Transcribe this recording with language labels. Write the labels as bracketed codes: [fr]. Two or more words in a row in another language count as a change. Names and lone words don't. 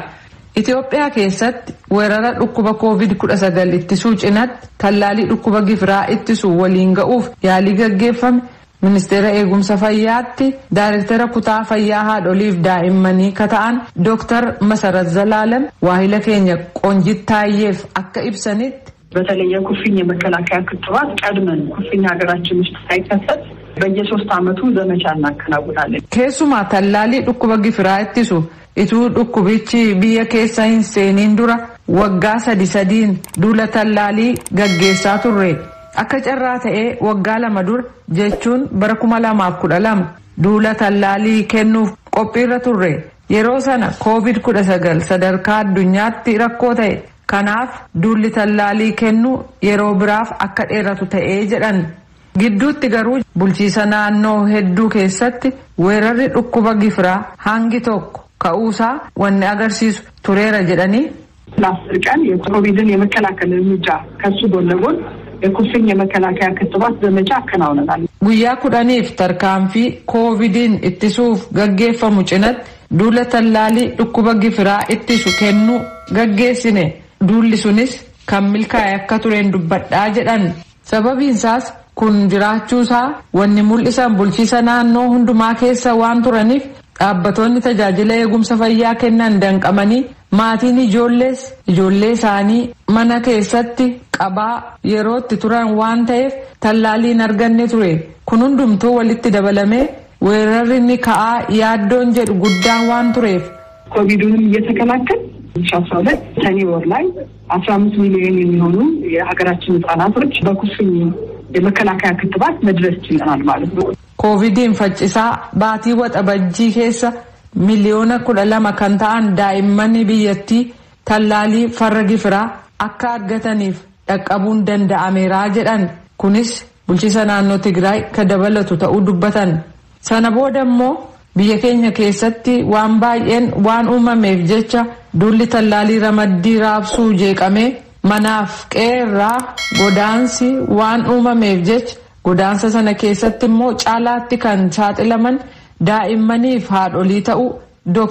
[om] Itiyoophiyaa keessatti weerara dhukkuba COVID-19 ittisuu cinatti tallaalii dhukkuba gifiraa ittisuu waliin ga'uuf yaalii gaggeeffame Ministeera Eegumsa Fayyaatti Daayirektara Kutaa Fayyaa Haadholiif Daa'immanii kata'an Dr. Masarat Zalaalam waahila keenya Qoonjit Taayyeef akka ibsanitti [am] በተለይ የኩፍኝ የመከላከያ ክትባት ቀድመን ኩፍኝ ሀገራችን ውስጥ ሳይከሰት በየ3 ዓመቱ ዘመቻ እናከናውናለን። [om] Keessumaa tallaalii dhukkuba gifiraa ittisu ituu dhukkubichi biyya keessa hin seeniin dura waggaa 3 duula tallaalii gaggeessaa turre. Akka carraa ta'ee waggaa 2 dura jechuun bara 2012 duula tallaalii kennuuf qophiirra turre. Yeroo sana COVID-19 sadarkaa addunyaatti rakkoo ta'e. Kanaaf duulli tallaalii kennu yeroo biraaf akka dheeratu ta'ee jedhan. Gidduutti garuu bulchiisa naannoo hedduu keessatti weerarri dhukkuba gifiraa hangi tokko ka'uusaa wanni agarsiisu tureera jedhanii. [am] ለአስር ቀን የኮቪድን የመከላከል እርምጃ ከሱ ጎን ለጎን የኩፍኝ የመከላከያ ክትባት ዘመቻ አከናውነናል። [om] Guyyaa 10 tarkaanfii ኮቪድን ittisuuf gaggeeffamu cinatti duula tallaalii dhukkuba gifiraa ittisu kennuu gaggeessine. Duulli sunis kan milkaa'e akka tureen dubbadhaa jedhan. Sababiinsaas kun jiraachuusaa wanni mul'isan bulchiisa naannoo hundumaa keessa waan turaniif dhaabbattoonni tajaajila eegumsa fayyaa kennan danqamanii maatiin ijoollee isaanii mana keessatti qabaa yerootti turan waan ta'eef tallaaliin arganne ture. Kun hundumtuu walitti dabalamee weerarri ni ka'aa yaaddoon jedhu guddaan waan tureef. [am] ኮቪዱንም እየተከላከል 2012 ሰኔ ወር ላይ 15 ሚሊዮን የሚሆኑ የሀገራችን ህጻናቶች በኩፍኝ የመከላከያ ክትባት መድረስ ችለናል ማለት ነው። [om] ኮቪድን faccisaa baatii waxabajjii keessa miliyoona 12 kan ta'an daa'imman biyyattii tallaalii farra gifiraa akka argataniif dhaqqabuun danda'ameera jedhan. Kunis bulchiisa naannoo Tigraay ka dabalatu ta'uu dubbatan. Sana booda immoo biyya keenya keessatti waan baay'een waan uumameef jecha duulli tallaalii ramaddii raabsuu jeeqamee manaaf qeerraa godaansi waan uumameef jecha godaansa sana keessatti immoo caalaatti kan saaxilaman daa'immaniif haadholii ta'uu Dr.